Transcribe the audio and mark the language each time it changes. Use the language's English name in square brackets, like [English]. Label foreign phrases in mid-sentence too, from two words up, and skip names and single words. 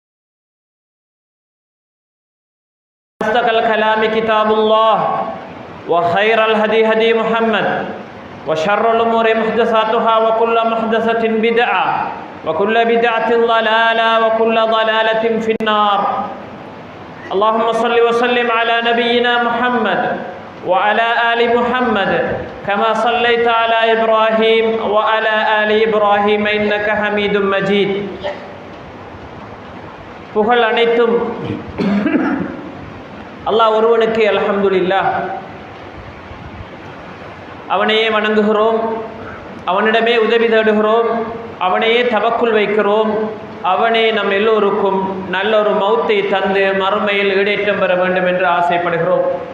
[Arabic] أصدق الكلام كتاب الله وخير الهدي هدي محمد وشر الأمور محدثاتها وكل محدثة بدعة وكل بدعة ضلالة وكل ضلالة في النار. اللهم صل وسلم على نبينا محمد وعلى آل محمد كما صليت على إبراهيم وعلى آل إبراهيم إنك حميد مجيد. [Tamil] புகழ் அனைத்தும் அல்லாஹ் ஒருவனுக்கே அல்ஹம்துலில்லாஹ். அவனையே வணங்குகிறோம், அவனிடமே உதவி தேடுகிறோம், அவனையே தவக்குள் வைக்கிறோம். அவனே நம் எல்லோருக்கும் நல்லொரு மௌத்தை தந்து மறுமையில் ஈடேற்றம் பெற வேண்டும் என்று ஆசைப்படுகிறோம்.